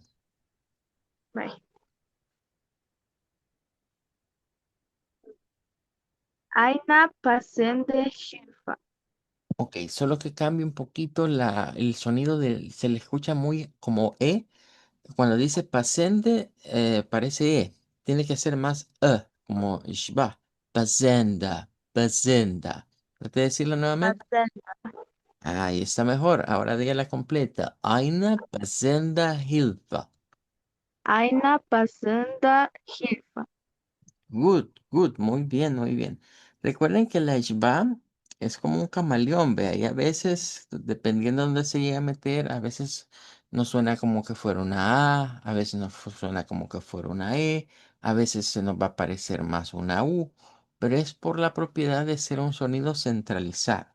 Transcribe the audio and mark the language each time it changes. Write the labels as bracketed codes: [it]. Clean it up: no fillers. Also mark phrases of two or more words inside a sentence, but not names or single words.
[de] Right. Aina pasende Hilfa. [es] Ok, solo que cambie un poquito el sonido se le escucha muy como E. Cuando dice pasende, parece E. Tiene que ser más como shba. [de] Pasenda, pasenda. [es] ¿Trate de decirlo nuevamente? [de] Pasende. [es] Ahí está mejor. Ahora dígala completa. [de] Aina pasenda hilfa. Aina pasenda Hilfa. [en] Good, good, [es] muy bien, muy bien. Recuerden que la ishbam es como un camaleón, vea, y a veces, dependiendo de dónde se llegue a meter, a veces nos suena como que fuera una A veces nos suena como que fuera una E, a veces se nos va a parecer más una U, pero es por la propiedad de ser un sonido centralizado.